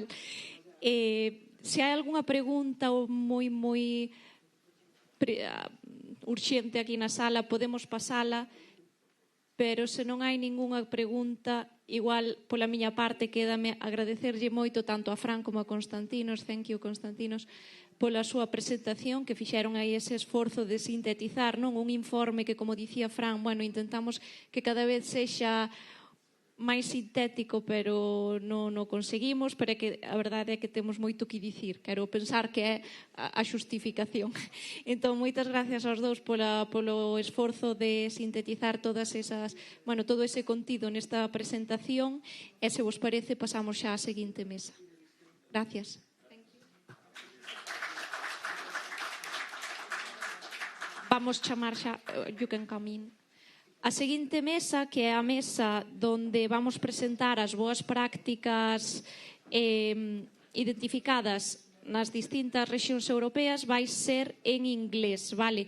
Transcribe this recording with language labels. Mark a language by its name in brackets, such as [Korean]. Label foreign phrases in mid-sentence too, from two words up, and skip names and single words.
[Galician] Se hai algunha pregunta moi urxente aquí na sala, podemos pasala, pero se non hai ningunha pregunta, igual pola miña parte quédame agradecerlle moito tanto a Fran como a Constantinos, [English] thank you [Galician] Constantinos, pola súa presentación, que fixeron aí ese esforzo de sintetizar un informe que, como dicía Fran, intentamos que cada vez sexa máis sintético, pero non o conseguimos, pero é que a verdade é que temos moito que dicir. Quero pensar que é a xustificación. Entón, moitas gracias aos dous polo esforzo de sintetizar todas esas, todo ese contido nesta presentación, e se vos parece, pasamos xa á seguinte mesa. Gracias. Vamos chamar xa, [English] you can come in. [Galician] A seguinte mesa, que é a mesa donde vamos presentar as boas prácticas identificadas nas distintas rexións europeas, vai ser en inglés, vale?